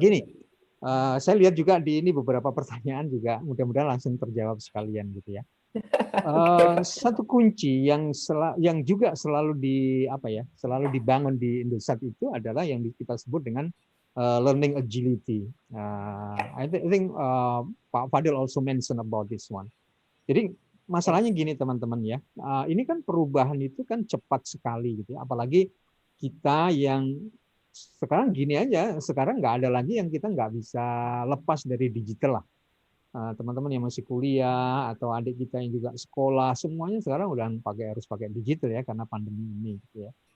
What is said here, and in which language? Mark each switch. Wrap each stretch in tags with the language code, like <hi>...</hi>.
<id>Gini, saya lihat juga di ini beberapa pertanyaan juga, mudah-mudahan langsung terjawab sekalian gitu ya. Satu kunci yang juga selalu selalu dibangun di Indosat itu adalah yang kita sebut dengan learning agility.</id> <en>I think Pak Fadil also mention about this one.</en> <id>Jadi masalahnya gini teman-teman ya, ini kan perubahan itu kan cepat sekali gitu ya, apalagi kita yang sekarang gini aja, sekarang nggak ada lagi yang kita nggak bisa lepas dari digital lah. Teman-teman yang masih kuliah atau adik kita yang juga sekolah, semuanya sekarang udah harus pakai digital ya karena pandemi ini gitu ya.</id>